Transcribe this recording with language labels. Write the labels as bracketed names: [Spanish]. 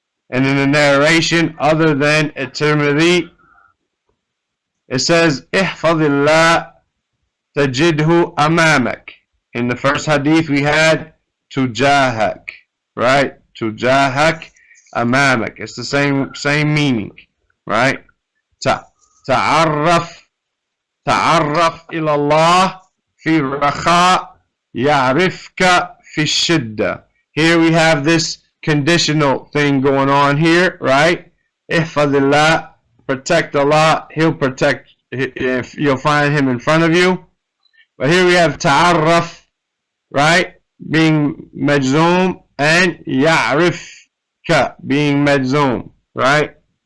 [English] And in the narration other than at-Tirmidhi, it says, [Arabic] احفظ الله تجده أمامك. [English] In the first hadith we had [Arabic] تجاهك, [English] right? [Arabic] تجاهك أمامك. [English] It's the same meaning, right? [Arabic] تعرف إلى الله في الرخاء يعرفك في الشدة. [English] Here we have this conditional thing going on here, right? [Arabic] احفظ الله, [English] protect Allah, He'll protect, if you'll find Him in front of you. But here we have ta'arraf, right, being majzoom, and ya'rifka being majzoom, right?